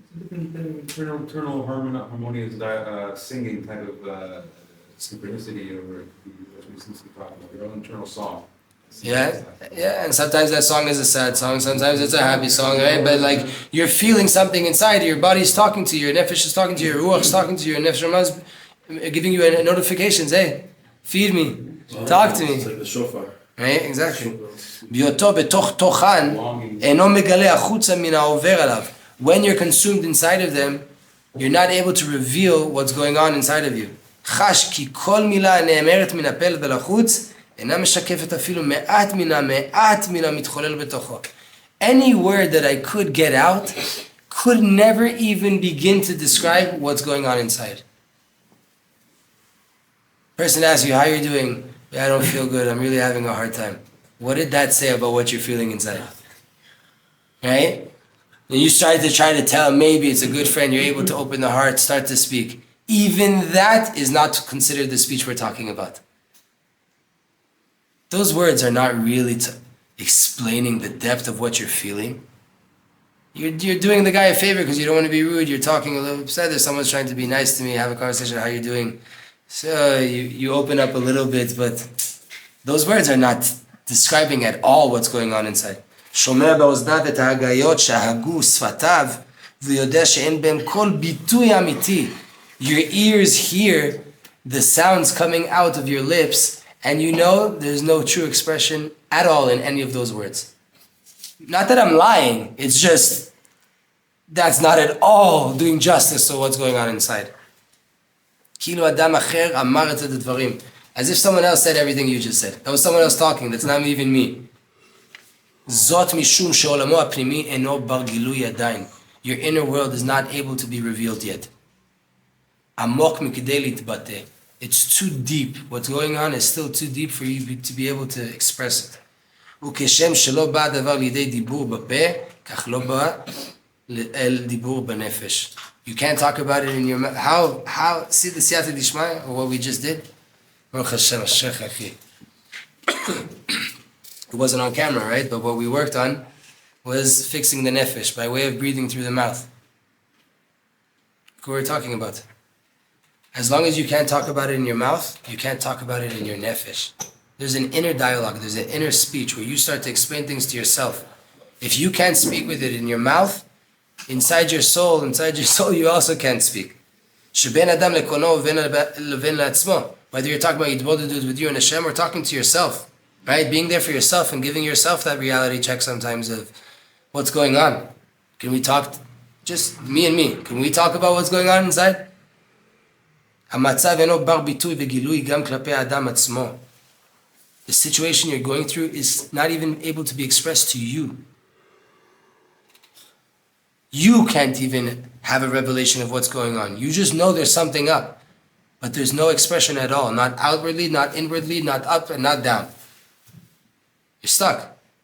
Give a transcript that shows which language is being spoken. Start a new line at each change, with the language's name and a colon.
English: Internal harmonious singing type of synchronicity, or as we seem to talk about, your own internal song. Yeah, and sometimes that song is a sad song, sometimes it's a happy song, right? But like, you're feeling something inside, your body's talking to you, your nefesh is talking to you, your ruach is talking to you, your nefesh is giving you notifications, hey, feed me, talk to me. It's like the shofar. Right, exactly.
Hebrew: בהיותו בתוך תוכן, אינו מגלה החוצה מן העובר עליו.
English: When you're consumed inside of them, you're not able to reveal what's going on inside of you.
Hebrew: חש כי כל מילה הנאמרת מן הפה ולחוץ, אינה משקפת אפילו מעט מן המתחולל בתוכו.
English: Any word that I could get out could never even begin to describe what's going on inside. Person asks you, how are you doing? I don't feel good, I'm really having a hard time. What did that say about what you're feeling inside? Right? And you start to try to tell, maybe it's a good friend, you're able to open the heart, start to speak. Even that is not considered the speech we're talking about. Those words are not really explaining the depth of what you're feeling. You're doing the guy a favor because you don't want to be rude, you're talking a little upset, there's someone's trying to be nice to me, have a conversation, how you doing? So you open up a little bit, but those words are not describing at all what's going on inside.
Hebrew: שומע באוזניו את ההגיות שהגו שפתיו ויודע שאין בהם כל ביטוי אמיתי.
English: Your ears hear the sounds coming out of your lips and you know there's no true expression at all in any of those words. Not that I'm lying, it's just that's not at all doing justice to what's going on inside.
Hebrew: כאילו אדם אחר אמר את הדברים.
English: As if someone else said everything you just said. That was someone else talking, that's not even me.
Hebrew: זאת משום שעולמו הפנימי אינו בר גילוי עדיין.
English: Your inner world is not able to be revealed yet.
Hebrew: עמוק מכדי להתבטא.
English: It's too deep. What's going on is still too deep for you to be able to express it.
Hebrew: וכשם שלא בא הדבר לידי דיבור בפה, כך לא בא אל דיבור בנפש.
English: You can't talk about it in your mouth. How, see the siyata dishmaya, or what we just did? Baruch Hashem, Ashech Achi. It wasn't on camera, right? But what we worked on was fixing the nefesh by way of breathing through the mouth. What we're talking about. As long as you can't talk about it in your mouth, you can't talk about it in your nefesh. There's an inner dialogue, there's an inner speech where you start to explain things to yourself. If you can't speak with it in your mouth, inside your soul, you also can't speak.
Hebrew: שבין אדם לקונו ובין לעצמו.
English: Whether you're talking about yidbodedut with you and Hashem or talking to yourself, right? Being there for yourself and giving yourself that reality check sometimes of what's going on. Can we talk, just me and me, can we talk about what's going on inside?
Hebrew: המצב אינו בר ביטוי וגילוי גם כלפי האדם עצמו.
English: The situation you're going through is not even able to be expressed to you. You can't even have a revelation of what's going on. You just know there's something up. But there's no expression at all. Not outwardly, not inwardly, not up and not down. You're stuck.